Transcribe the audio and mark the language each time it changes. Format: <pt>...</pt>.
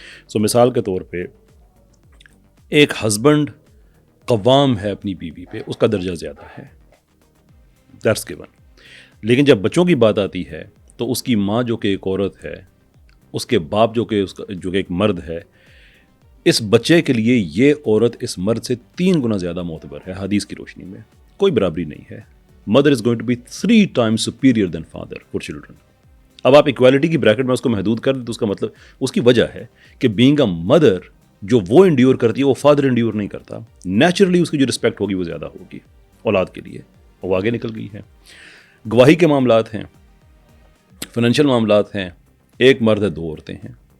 <ur>سو مثال کے طور پہ ایک ہسبینڈ قوام ہے اپنی بیوی پہ, اس کا درجہ زیادہ ہے,</ur> <en>That's given.</en> <ur>لیکن جب بچوں کی بات آتی ہے تو اس کی ماں جو کہ ایک عورت ہے, اس کے باپ جو کہ ایک مرد ہے, اس بچے کے لیے یہ عورت اس مرد سے 3 گنا زیادہ معتبر ہے. حدیث کی روشنی میں کوئی برابری نہیں ہے.</ur> <en>Mother is going to be 3 times superior than father for children.</en> <ur>اب آپ ایکویلٹی کی بریکٹ میں اس کو محدود کر دیں تو اس کا مطلب, اس کی وجہ ہے کہ</ur> <en>being a mother</en> <ur>جو وہ انڈیور کرتی ہے وہ فادر انڈیور نہیں کرتا. نیچرلی اس کی جو رسپیکٹ ہوگی وہ زیادہ ہوگی اولاد کے لیے, وہ آگے نکل گئی ہے. گواہی کے معاملات ہیں, فائنینشیل معاملات ہیں, ایک مرد ہے 2 عورتیں ہیں.</ur>